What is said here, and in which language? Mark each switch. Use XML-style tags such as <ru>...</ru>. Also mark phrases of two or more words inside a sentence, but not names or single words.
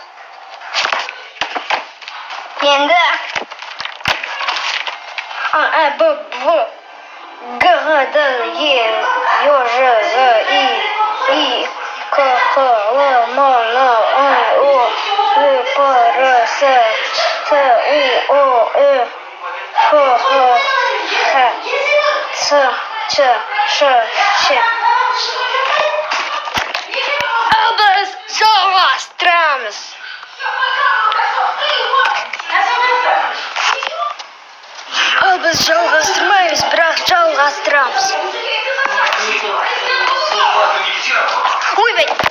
<kk>Енді Б, В, Г, Д, Е, Ё, Ж, З, И, К, Х, Л, М, Н, О, Ө, П, Р, С, Т, У, О, Э, Х, Х, Ц, Ч, Ш, Ш. Біз жалғастырамыз. Біз жалғастырмаймыз, бірақ жалғастырамыз. Ойбай.</kk>